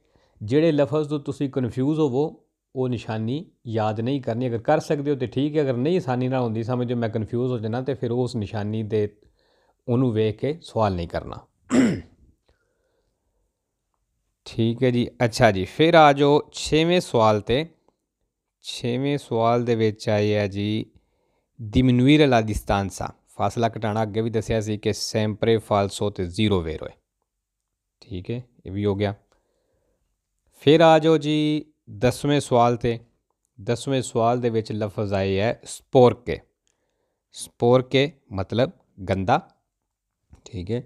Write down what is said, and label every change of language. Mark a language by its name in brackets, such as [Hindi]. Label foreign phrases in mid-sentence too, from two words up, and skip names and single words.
[Punjabi] ਜਿਹੜੇ ਲਫ਼ਜ਼ ਤੋਂ ਤੁਸੀਂ ਕਨਫਿਊਜ਼ ਹੋਵੋ ਉਹ ਨਿਸ਼ਾਨੀ ਯਾਦ ਨਹੀਂ ਕਰਨੀ, ਅਗਰ ਕਰ ਸਕਦੇ ਹੋ ਤਾਂ ਠੀਕ ਹੈ, ਅਗਰ ਨਹੀਂ ਆਸਾਨੀ ਨਾਲ ਹੁੰਦੀ ਸਮਝੋ ਮੈਂ ਕਨਫਿਊਜ਼ ਹੋ ਜਾਣਾ, ਤਾਂ ਫਿਰ ਉਸ ਨਿਸ਼ਾਨੀ ਦੇ ਉਹਨੂੰ ਵੇਖ ਕੇ ਸਵਾਲ ਨਹੀਂ ਕਰਨਾ, ਠੀਕ ਹੈ ਜੀ। ਅੱਛਾ ਜੀ ਫਿਰ ਆ ਜਾਓ 6ਵੇਂ ਸਵਾਲ 'ਤੇ। 6ਵੇਂ ਸਵਾਲ ਦੇ ਵਿੱਚ ਆਏ ਹੈ ਜੀ [Italian] diminuire la distanza, [Punjabi] ਫਾਸਲਾ ਘਟਾਉਣਾ, ਅੱਗੇ ਵੀ ਦੱਸਿਆ ਸੀ ਕਿ [Italian] sempre falso [Punjabi] ਤੇ ਜ਼ੀਰੋ ਵੇਰੋ ਹੈ, ਠੀਕ ਹੈ, ਇਹ ਵੀ ਹੋ ਗਿਆ। ਫਿਰ ਆ ਜਾਓ ਜੀ 10ਵੇਂ ਸਵਾਲ 'ਤੇ। 10ਵੇਂ ਸਵਾਲ ਦੇ ਵਿੱਚ ਲਫ਼ਜ਼ ਆਏ ਹੈ ਸਪੋਰਕੇ, ਸਪੋਰਕੇ ਮਤਲਬ ਗੰਦਾ, ਠੀਕ ਹੈ।